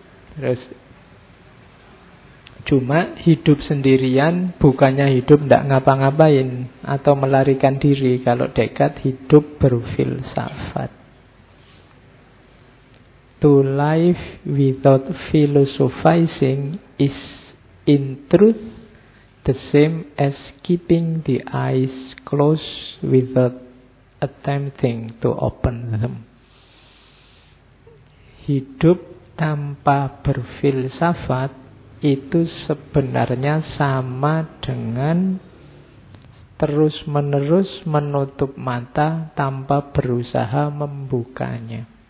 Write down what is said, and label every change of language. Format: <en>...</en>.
<id>Terus, cuma hidup sendirian bukannya hidup tidak ngapa-ngapain atau melarikan diri. Kalau dekat, hidup berfilsafat.</id> <en>To live without philosophizing is in truth the same as keeping the eyes closed without attempting to open them.</en> <id>Hidup tanpa berfilsafat itu sebenarnya sama dengan terus-menerus menutup mata tanpa berusaha membukanya.</id>